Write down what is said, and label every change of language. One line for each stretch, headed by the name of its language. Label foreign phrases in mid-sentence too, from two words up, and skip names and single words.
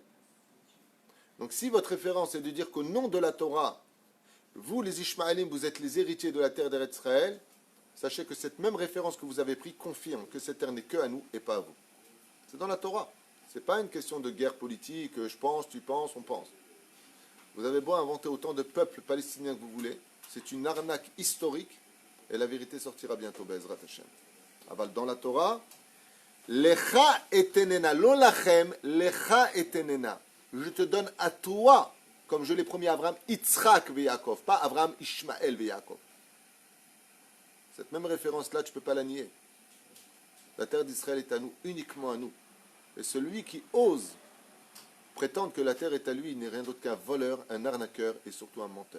French: Donc si votre référence est de dire qu'au nom de la Torah, vous les Ishmaélim, vous êtes les héritiers de la terre d'Israël, sachez que cette même référence que vous avez prise confirme que cette terre n'est que à nous et pas à vous. C'est dans la Torah. Ce n'est pas une question de guerre politique, je pense, tu penses, on pense. Vous avez beau inventer autant de peuples palestiniens que vous voulez, c'est une arnaque historique et la vérité sortira bientôt,
Hebrew: בעזרת השם. Aval
French: dans la Torah,
Hebrew: לך אתננה, לא לכם, לך אתננה.
French: Je te donne à toi, comme je l'ai promis à Abraham, Yitzhak ve Yaakov, pas Abraham, Ishmaël ve Yaakov. Cette même référence-là, tu ne peux pas la nier. La terre d'Israël est à nous, uniquement à nous. Et celui qui ose prétendre que la terre est à lui, il n'est rien d'autre qu'un voleur, un arnaqueur et surtout un menteur.